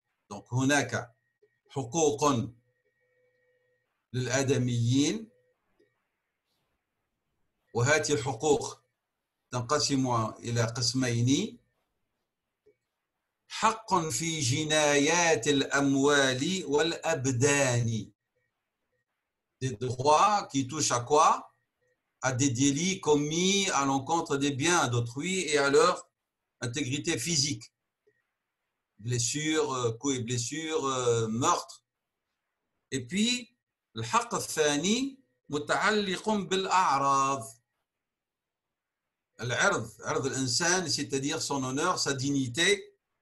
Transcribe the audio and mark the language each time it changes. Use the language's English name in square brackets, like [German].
[French] Donc, [Arabic] هناك حقوق للآدميين وهذه الحقوق تنقسم إلى قسمين حق في جنايات الأموال والأبدان. [French] Des droits qui touchent à quoi? À des délits commis à l'encontre des biens d'autrui et à leur intégrité physique. Blessures, coups et blessures, meurtres. Et puis, [Arabic] الحق الثاني متعلق بالأعراض. العرض, عرض الإنسان, [French] c'est-à-dire son honneur, sa dignité,